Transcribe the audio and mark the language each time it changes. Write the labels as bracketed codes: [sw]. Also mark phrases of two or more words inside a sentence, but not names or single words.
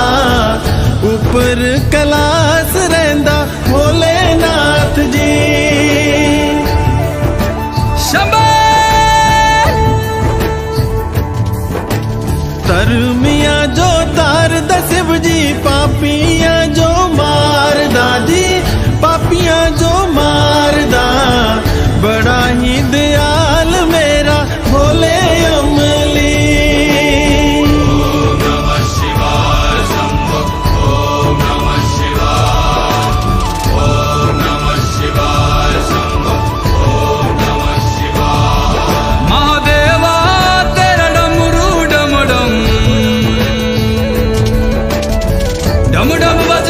[xnr] ऊपर कैलाश रहिंदा भोलेनाथ जी। धर्मिया जो तार दा शिव जी, पापिया जो मार दा जी, पापिया जो मार दा। बड़ा ही दयाल मेरा भोले अमली। [sa] ओम नमः शिवाय शंभो, ओम नमः शिवाय, ओम नमः शिवाय शंभो, ओम नमः शिवाय। [xnr] महादेवा तेरा डमरू डम डम डम डम